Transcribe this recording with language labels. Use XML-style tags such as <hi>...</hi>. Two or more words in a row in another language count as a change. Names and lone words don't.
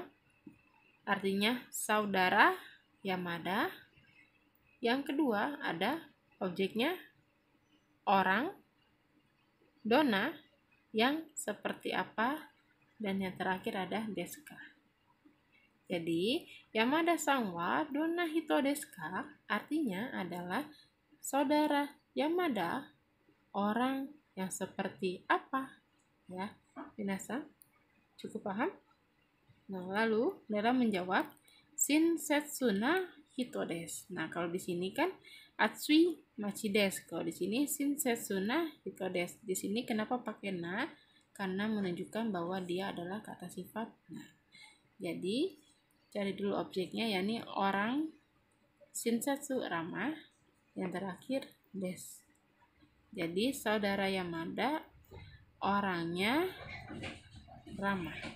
<id>Artinya saudara Yamada. Yang kedua ada objeknya orang, donna yang seperti apa, dan yang terakhir ada</id> <ja>ですか.</ja> <id>Jadi</id> <ja>山田さんはどんな人ですか</ja> <id>artinya adalah saudara Yamada orang yang seperti apa, ya. Minasan cukup paham? Nah, lalu Lela menjawab,</id> <ja>親切な人です.</ja> <id>Nah, kalau di sini kan</id> <ja>暑い町です.</ja> <id>Kalau di sini</id> <ja>親切な人です.</ja> <id>Di sini kenapa pakai na? Karena menunjukkan bahwa dia adalah kata sifat na. Jadi, cari dulu objeknya, yakni orang, Shinsetsu ramah, yang terakhir desu. Jadi, saudara Yamada orangnya ramah.</id>